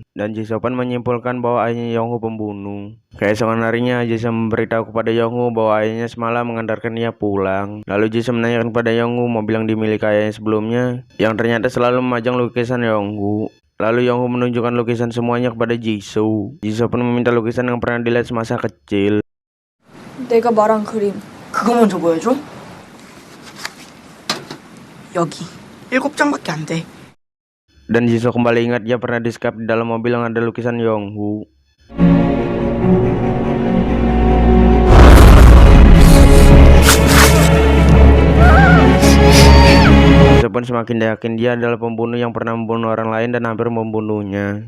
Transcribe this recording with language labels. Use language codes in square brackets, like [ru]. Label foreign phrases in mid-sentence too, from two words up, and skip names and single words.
[id] Dan Jisoo pun menyimpulkan bahwa ayahnya Yonghu pembunuh. Keesokan harinya, Jisoo memberitahu kepada Yonghu bahwa ayahnya semalam mengantarkan ia pulang. Lalu Jisoo menanyakan kepada Yonghu mobil yang dimiliki ayahnya sebelumnya, yang ternyata selalu memajang lukisan Yonghu. Lalu Yonghu menunjukkan lukisan semuanya kepada Jisoo. Jisoo pun meminta lukisan yang pernah dilihat semasa kecil. [ko] 내가 말한 그림. 그거 먼저 보여줘? 여기 7장밖에 안 돼. [id] Dan Jisoo kembali ingat dia pernah disekap di dalam mobil yang ada lukisan Yonghu. Jisoo pun semakin yakin dia adalah pembunuh yang pernah membunuh orang lain dan hampir membunuhnya.